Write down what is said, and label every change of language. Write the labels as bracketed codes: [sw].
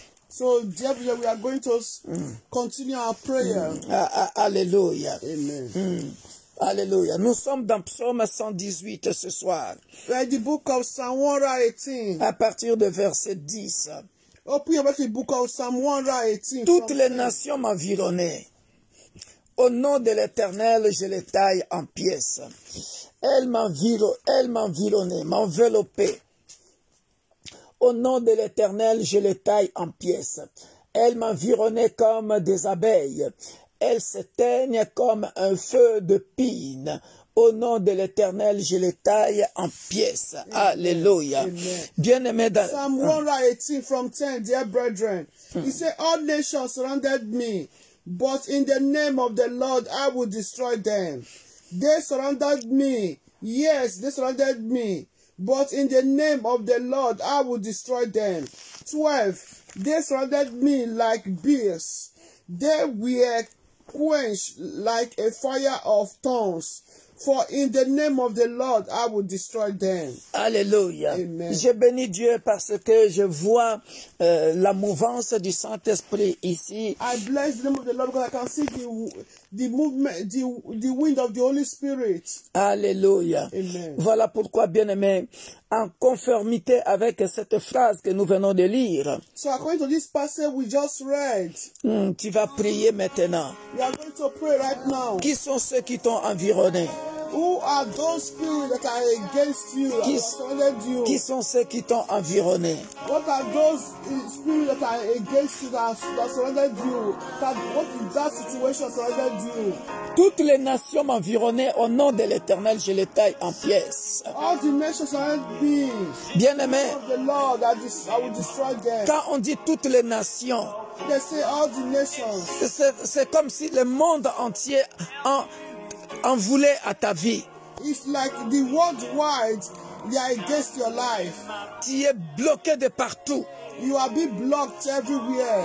[en] So, therefore, we are going to continue our prayer. Alléluia. Amen. Alléluia. [fr] Nous sommes dans Psaume 118 ce soir. [en] The book of Psalm 118. [fr] À partir de verset 10. [en] Open about the book of Psalm 118. [fr] Toutes les nations m'environnaient. Au nom de l'Éternel, je les taille en pièces. Elles m'environnaient, m'enveloppaient. Au nom de l'Éternel, je les taille en pièces. Elles m'environnaient comme des abeilles. Elles s'éteignent comme un feu de pine. Au nom de l'Éternel, je les taille en pièces. Alléluia. Bien-aimé dans [en] Psalm 118 from 10, dear brethren. He said, all nations surrounded me, but in the name of the Lord I will destroy them. They surrounded me. Yes, they surrounded me. But in the name of the Lord I will destroy them. 12. They surrounded me like bears. They were quenched like a fire of thorns. For in the name of the Lord I will destroy them. Alléluia. Amen. [fr] Je bénis Dieu parce que je vois la mouvance du Saint-Esprit ici. [en] I bless the name of the Lord because I can see the movement, the wind of the Holy Spirit. Alléluia. Amen. [fr] Voilà pourquoi, bien-aimé, en conformité avec cette phrase que nous venons de lire, [en] So according to this passage we just read, [fr] tu vas prier maintenant. [en] we are going to pray right now. [fr] Qui sont ceux qui t'ont environné? [en] Who are those spirits that are against you, that have surrounded you? [fr] Qui sont ceux qui t'ont environné? [en] What are those spirits that are against you, that surrounded you? What is that situation surrounded you? [fr] Toutes les nations m'environnaient, au nom de l'Éternel, je les taille en pièces. [en] All the nations surrounded me. [fr] Bien-aimé, [en] Of the Lord, I will destroy them. [fr] quand on dit toutes les nations, [en] They say all the nations. [fr] c'est comme si le monde entier en voulait à ta vie. [en] It's like the worldwide, they are against your life. [fr] Tu es bloqué de partout. [en] You are being blocked everywhere.